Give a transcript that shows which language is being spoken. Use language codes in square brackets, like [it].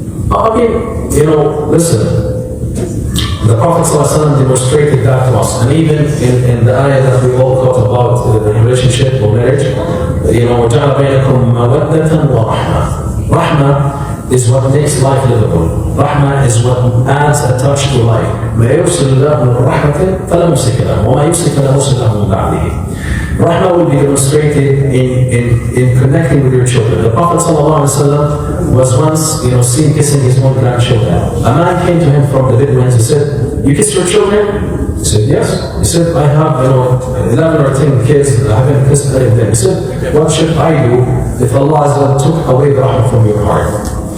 [en] I mean, listen, the Prophet ﷺ demonstrated that to us, and even in the ayah that we all thought about the relationship or marriage, [ar] وَجَعَلَ بَيْنَكُمْ مَوَدَّةً وَرَحْمَةً. [en] Rahmah is what makes life livable. Rahmah is what adds a touch to life. [ar] ما يرسل الله من رحمة فلا ممسك له وما يمسك فلا مرسل له من بعده. [en] Rahmah will be demonstrated in connecting with your children. The Prophet ﷺ was once, seen kissing his own grandchildren. A man came to him from the Bedouins. He said, "You kiss your children?" He said, "Yes." He said, "I have, 11 or 10 kids. I haven't kissed any of them." He said, "What should I do if Allah took away the rahmah from your heart?"